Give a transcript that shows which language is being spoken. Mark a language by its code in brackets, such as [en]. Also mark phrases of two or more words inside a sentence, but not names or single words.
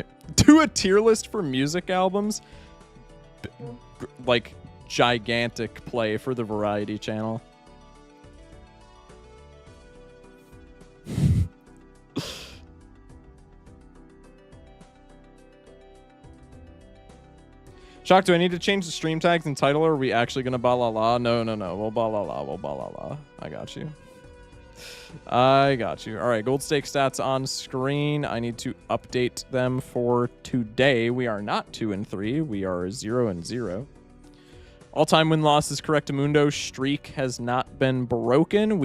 [en] Do a tier list for music albums, like gigantic play for the Variety Channel. Shock, do I need to change the stream tags and title, or are we actually gonna ba-la-la? No. We'll ba-la-la. We'll ba-la-la. I got you. All right, gold stake stats on screen. I need to update them for today. We are not 2-3. We are 0-0. All-time win-loss is Correctamundo. Streak has not been broken.